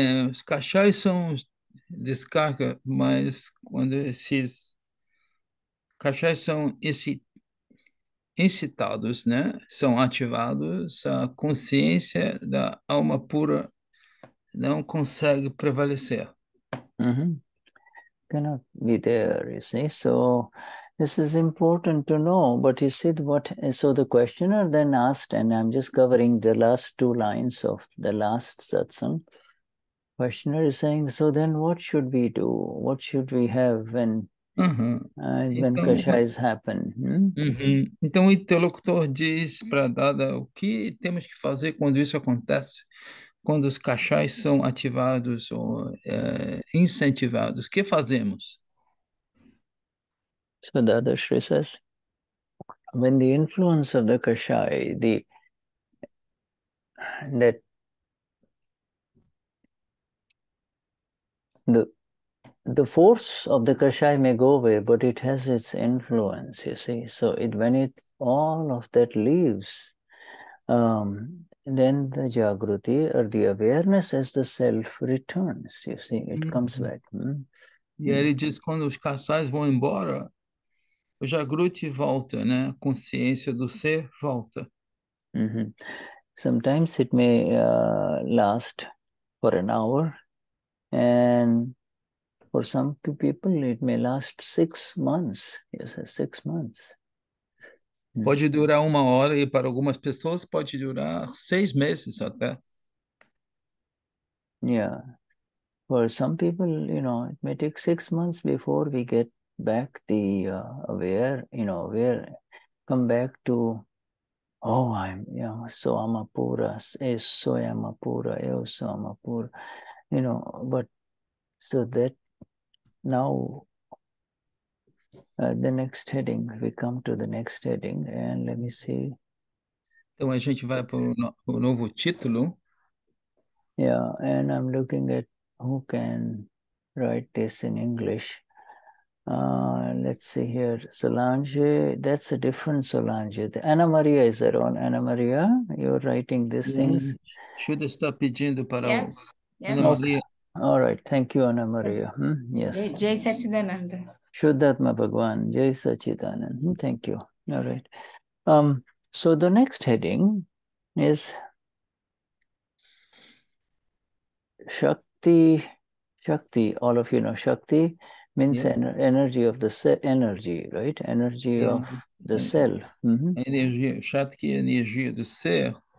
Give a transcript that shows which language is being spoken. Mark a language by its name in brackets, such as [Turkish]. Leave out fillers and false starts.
[Portuguese] Os kashayas são descarga, mas quando esses kashayas são incitados, né, são ativados, a consciência da alma pura não consegue prevalecer. [English] Cannot be there, you see. So this is important to know. But you see so the questioner then asked, and I'm just covering the last two lines of the last satsang. Questioner is saying, so then what should we do? What should we have when kashayas happen? [Portuguese] Então o interlocutor diz para Dada o que temos que fazer quando isso acontece, quando os kashayas são ativados ou incentivados. O que fazemos? [English] So Dadashri says, when the influence of the kashaya, the force of the kashaya may go away, but it has its influence, you see. So when all of that leaves, then the jagruti or the awareness as the self returns, you see, it comes back. [Portuguese] E aí ele diz que quando os kashayas vão embora, o jagruti volta, né? A consciência do ser volta. [English] Sometimes it may last for an hour, and for some people it may last 6 months. Yes, 6 months. [Portuguese] Pode durar 1 hora e para algumas pessoas pode durar 6 meses até. [English] Yeah. For some people, it may take 6 months before we get back the aware, come back to, I'm, so Amapura, so Amapura, so Amapura, but so that now the next heading, we come to the next heading, and let me see. [Portuguese] Então a gente vai para o novo título. [English] Yeah, and I'm looking at who can write this in English. Let's see here. Solange, that's a different Solange. Ana Maria is there on. Ana Maria, you're writing these things? [Portuguese] Shuddha está pedindo para [English] Yes, [Portuguese] Ana [English] yes. [Portuguese] Maria. [English] All right. Thank you, Ana Maria. Yes. [Sanskrit] Jai Satchidananda. Shuddhatma Bhagwan. Jai Sachidanand. [English] Thank you. All right. So the next heading is Shakti. Shakti, all of you know Shakti means energy of the energy, right? Energy of the self. [Portuguese] Energia, Shakti é energia do ser.